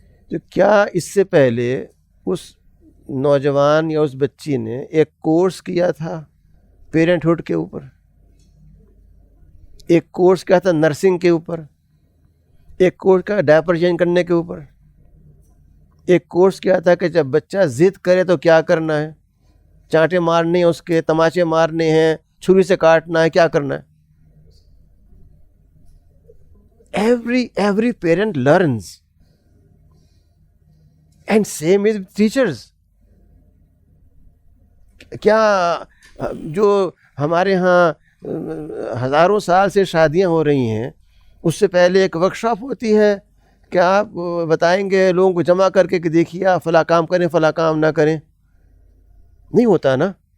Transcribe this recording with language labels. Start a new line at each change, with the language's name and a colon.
Urdu: تو کیا اس سے پہلے اس نوجوان یا اس بچی نے ایک کورس کیا تھا پیرنٹ ہوڈ کے اوپر، ایک کورس کیا تھا نرسنگ کے اوپر، ایک کورس کیا ڈائپر چینج کرنے کے اوپر، ایک کورس کیا تھا کہ جب بچہ ضد کرے تو کیا کرنا ہے، چانٹے مارنے ہیں، اس کے تماچے مارنے ہیں، چھری سے کاٹنا ہے، کیا کرنا ہے.
English: Every parent learns, and same is with teachers.
Urdu: کیا جو ہمارے ہاں ہزاروں سال سے شادیاں ہو رہی ہیں، اس سے پہلے ایک ورک شاپ ہوتی ہے کہ آپ بتائیں گے لوگوں کو جمع کر کے کہ دیکھیے آپ فلاں کام کریں فلاں کام نہ کریں؟ نہیں ہوتا نا.